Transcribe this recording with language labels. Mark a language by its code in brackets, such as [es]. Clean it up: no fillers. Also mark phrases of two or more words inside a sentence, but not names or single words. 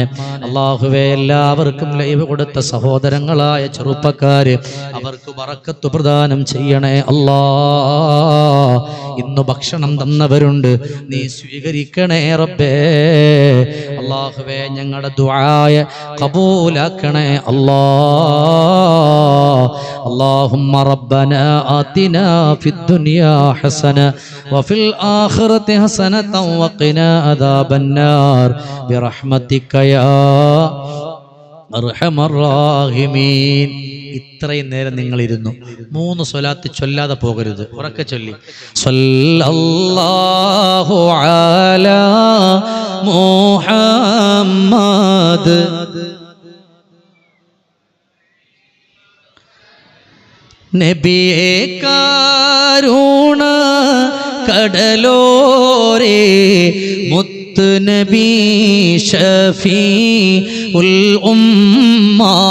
[ml] അല്ലാഹുവേ, എല്ലാവർക്കും ലൈവ് കൊടുത്ത സഹോദരങ്ങളായ ചെറുപ്പക്കാര് അവർക്ക് ബറക്കത്ത് പ്രദാനം ചെയ്യണേ അല്ലാ. ഇന്ന് ഭക്ഷണം തന്ന പ്രാർത്ഥിക്കുന്നവരുണ്ട്, നീ സ്വീകരിക്കണേ റബ്ബേ. അല്ലാഹുവേ ഞങ്ങളുടെ ദുആയ ഖബൂലാക്കണേ അല്ലാ. [ar] اللهم ربنا آتنا في الدنيا حسنة وفي الآخرة حسنة وقنا عذاب النار برحمتك يا أرحم الراحمين. [ml] ഇത്രയും നേരം നിങ്ങൾ ഇരുന്നു. 3 സ്വലാത്ത് ചൊല്ലാതെ പോകരുത്. ഉറക്കെ ചൊല്ലി [ar] صلى الله على محمد [ml] നബിയേ കാരുണ കടലോരേ മുത്ത് നബി [ar] شفيع الأمة